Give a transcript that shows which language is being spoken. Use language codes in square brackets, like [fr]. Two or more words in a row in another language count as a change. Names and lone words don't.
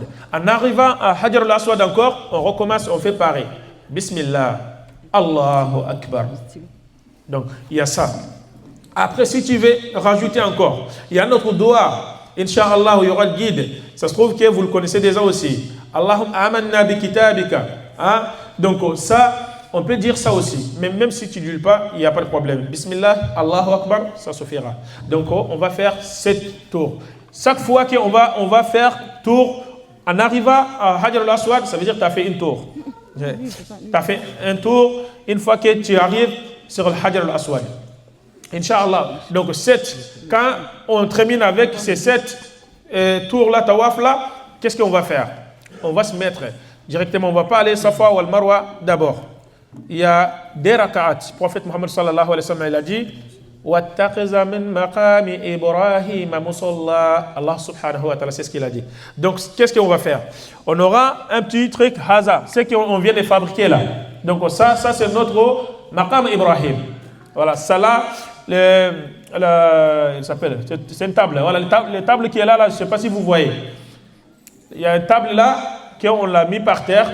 [fr] En arrivant à Hajar al-Aswad encore, on recommence, on fait pareil. [ar] بسم الله، الله أكبر. [fr] Donc il y a ça. Après, si tu veux rajouter encore, il y a notre doigt. Inch'Allah, il y aura le guide. Ça se trouve que vous le connaissez déjà aussi. [ar] اللهم آمنا بكتابك. [fr] Hein? Donc ça, on peut dire ça aussi. Mais même si tu ne dis pas, il n'y a pas de problème. [ar] بسم الله، الله أكبر, [fr] ça suffira. Donc on va faire 7 tours. Chaque fois qu'on va faire tour, en arrivant à Hajar al-Aswad, ça veut dire que tu as fait une tour. Tu as fait un tour une fois que tu arrives sur le Hajar al-Aswad. Inch'Allah. Donc 7. Quand on termine avec ces 7 tours-là, tawaf-là, qu'est-ce qu'on va faire? On va se mettre directement, on ne va pas aller Safa ou Al-Marwa d'abord. Il y a des raka'at. Le prophète Muhammad [ar] صلى الله عليه وسلم, [fr] il a dit [ar] وَاتَّخِذَ مِن مَقَامِ إِبْرَاهِيمَ مُصَلَّى. الله سبحانه وتعالى, [fr] c'est ce qu'il a dit. Donc, qu'est-ce qu'on va faire? On aura un petit truc haza, c'est qu'on vient de fabriquer là. Donc, ça c'est notre maqam Ibrahim. Voilà, ça là, il s'appelle, c'est une table. Voilà, la table qui est là, je ne sais pas si vous voyez. Il y a une table là, qu'on l'a mis par terre.